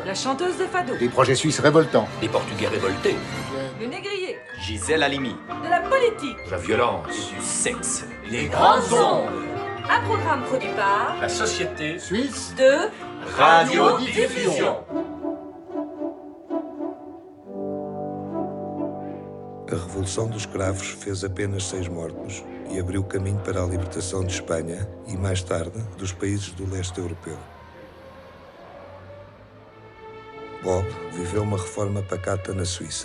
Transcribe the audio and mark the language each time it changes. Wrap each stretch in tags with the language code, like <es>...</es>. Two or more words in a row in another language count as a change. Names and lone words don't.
<fr>La chanteuse de fado. Des projets suisses révoltants. Des Portugais révoltés. Le négrier. Gisèle Halimi. De la politique. La violence. Du sexe. Les Grandes Ondes. Un programme produit par La société Suisse de Radiodiffusion.</fr> <pt>A Revolução dos Cravos fez apenas 6 mortos e abriu caminho para a libertação de Espanha e, mais tarde, dos países do leste europeu. Bob viveu uma reforma pacata na Suíça.</pt>